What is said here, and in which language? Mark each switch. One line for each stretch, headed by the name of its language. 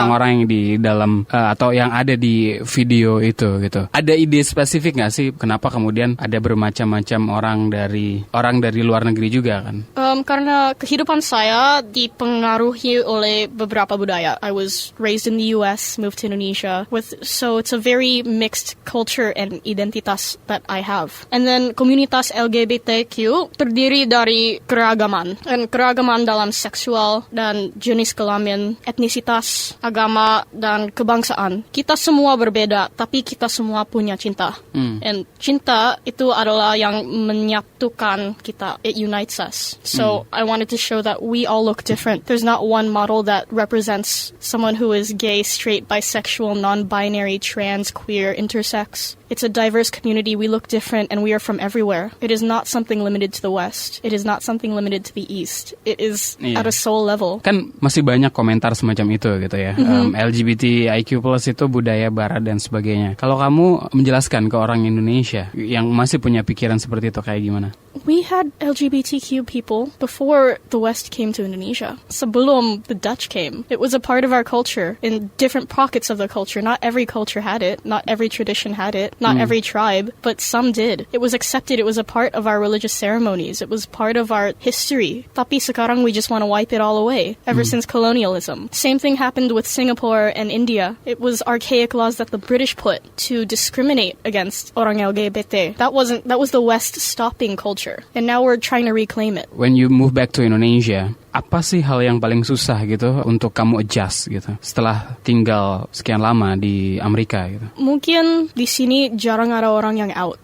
Indonesian: Orang-orang yang di dalam atau yang ada di video itu gitu. Ada ide spesifik nggak sih kenapa kemudian ada bermacam-macam orang dari luar negeri juga kan? Karena kehidupan saya dipengaruhi oleh beberapa budaya.
English: I was raised in the US, moved to Indonesia. So it's a very mixed culture and identitas that I have. And then
Indonesian: komunitas LGBTQ terdiri dari keragaman. And keragaman dalam seksual dan jenis kelamin, etnisitas, agama, dan kebangsaan. Kita semua berbeda, tapi kita semua punya cinta. And cinta itu adalah yang menyatukan kita.
English: It unites us. So I wanted to show that we all look different. There's not one model that represents someone who is gay, straight, bisexual, non-binary, trans, queer, intersex. It's a diverse community. We look different and we are from everywhere. It is not something limited to the West. It is not something limited to the East. It is at a soul level.
Indonesian: Kan masih banyak komentar semacam itu gitu ya. LGBTIQ+ itu budaya barat dan sebagainya. Kalau kamu menjelaskan ke orang Indonesia yang masih punya pikiran seperti itu kayak gimana?
English: We had LGBTQ people before the West came to Indonesia.
Indonesian: Sebelum
English: the Dutch came. It was a part of our culture in different pockets of the culture. Not every culture had it. Not every tradition had it. Not every tribe, but some did. It was accepted. It was a part of our religious ceremonies. It was part of our history.
Indonesian: Tapi sekarang
English: we just want to wipe it all away, ever since colonialism. Same thing happened with Singapore and India. It was archaic laws that the British put to discriminate against orang LGBT. That was the West stopping culture. And now we're trying to reclaim it. When you move back to Indonesia,
Indonesian: apa sih hal yang paling susah gitu untuk kamu adjust gitu setelah tinggal sekian lama di Amerika gitu? Mungkin di sini jarang ada orang yang out.